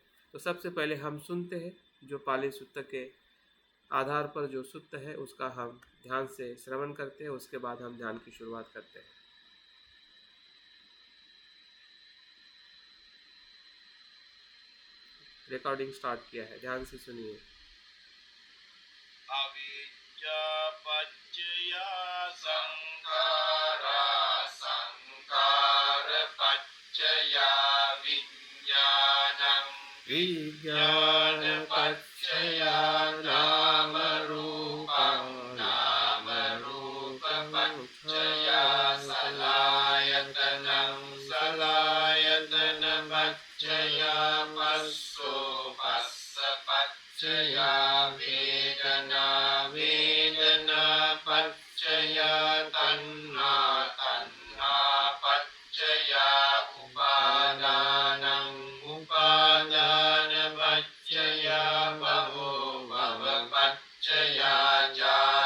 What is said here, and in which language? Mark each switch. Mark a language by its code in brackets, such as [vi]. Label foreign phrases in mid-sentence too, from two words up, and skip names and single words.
[hi] तो सबसे पहले हम सुनते हैं, जो पाली सूत्र के आधार पर जो सूत्र है उसका हम ध्यान से श्रवण करते हैं, उसके बाद हम ध्यान की शुरुआत करते हैं। [en] recording start [hi] किया है, ध्यान से सुनिए। [pi] अविद्या पच्चया संखारा, संखार पच्चया विज्ञानं, विज्ञान पच्चया नाम रूपं, नाम रूप पच्चया सलायतनं, सलायतन पच्चया पस्सो, पस्स पच्चया वेदना, वेदना पच्चया तन्ना, तन्ना पच्चया उपादानं, उपादान पच्चया भवो, भव पच्चया